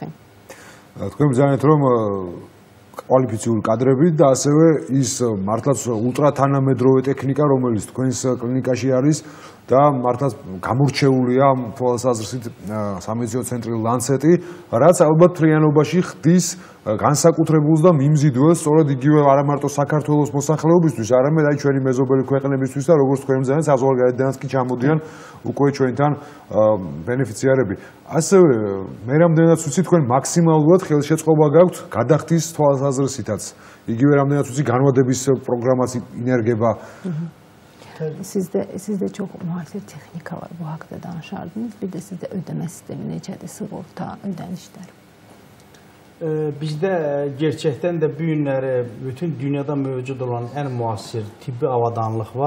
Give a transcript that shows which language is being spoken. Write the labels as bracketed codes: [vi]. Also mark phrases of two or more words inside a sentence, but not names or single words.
[ka] თქვენ ბრძანეთ რომ კვალიფიციური კადრები და ასევე ის მართლაც ულტრათანამედროვე ტექნიკა, რომელიც თქვენს კლინიკაში არის და მართლაც გამორჩეულია ამ თვალსაზრისით სამედიცინო ცენტრი ლანცეტი, რაც ალბათ მთლიანობაში ხდის განსაკუთრებულს და მიმზიდველს სწორედ იგივე არა მარტო საქართველოს მოსახლეობისთვის, არამედ აი ჩვენი მეზობელი ქვეყნებისთვის და როგორც თქვენ ბრძანეთ, საზღვარგარეთდანაც კი ჩამოდიან უკვე ჩვენთან ბენეფიციარები. ასევე მე რამდენადაც ვიცი, თქვენ მაქსიმალურად ხელშეწყობა გაქვთ გადახდის თვალსაზრისითაც. იგივე რამდენადაც ვიცი, განმადების პროგრამაც ინერგება. [az] Sizdə çox müasir texnika var bu haqda danışardınız. Bir də sizdə ödəmə sistemi necədir, sığorta ödənişləri? Bizdə gerçəkdən də bu günləri bütün dünyada mövcud olan ən müasir tibbi avadanlıq var.